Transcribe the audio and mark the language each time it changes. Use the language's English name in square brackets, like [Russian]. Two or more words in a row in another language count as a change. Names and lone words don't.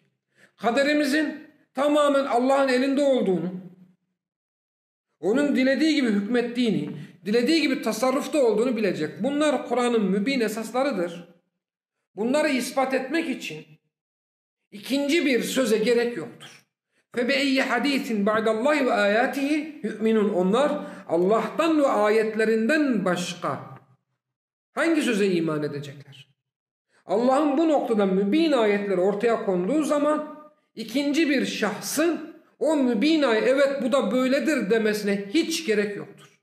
[Turkish] Kaderimizin tamamen Allah'ın elinde olduğunu, onun dilediği gibi hükmettiğini, dilediği gibi tasarrufta olduğunu bilecek. Bunlar Kur'an'ın mübin esaslarıdır. Bunları ispat etmek için ikinci bir söze gerek yoktur. [Arabic] فَبَاَيِّ حَد۪يثٍ بَعْدَ اللّٰهِ وَآيَاتِهِ يُؤْمِنُونَ [Turkish] Onlar Allah'tan ve ayetlerinden başka hangi söze iman edecekler? Allah'ın bu noktada mübin ayetleri ortaya konduğu zaman ikinci bir şahsın o mübin ayet evet bu da böyledir demesine hiç gerek yoktur.